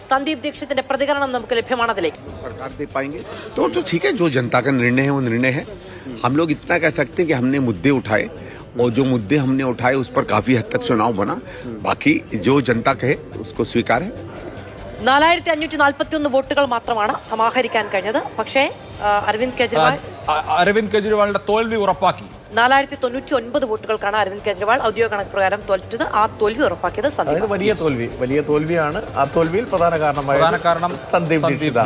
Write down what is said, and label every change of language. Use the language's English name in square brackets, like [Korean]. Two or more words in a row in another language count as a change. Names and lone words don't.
[Malayalam] സന്ദീപ് ദീക്ഷിത്തിന്റെ പ്രതികരണം നമുക്ക് ലഭ്യമാണ് അതിലേക്ക്. [Hindi] सरकार दे पाएंगे तो ठीक है, जो जनता का निर्णय है वो निर्णय है. हम लोग इतना कह सकते हैं कि हमने मुद्दे उठाए और जो मुद्दे हमने उठाए उस पर काफी हद तक चुनाव बना. बाकी जो जनता कहे उसको स्वीकार है. [Malayalam] 4541 വോട്ടുകൾ മാത്രമാണ് സമാഹരിക്കാൻ കഴിഞ്ഞത്. പക്ഷേ അരവിന്ദ് കെജ്രിവാളിന്റെ തോൽവി ഉറപ്പാക്കി. 4099 വോട്ടുകൾക്കാണ് അരവിന്ദ് കെജ്രിവാൾ ഔദ്യോഗിക കണക്ക് പ്രകാരം തോറ്റത്. ആ തോൽവി ഉറപ്പാക്കിയത് വലിയ തോൽവിയാണ്. ആ തോൽവിയിൽ പ്രധാന കാരണം സന്ദീപ്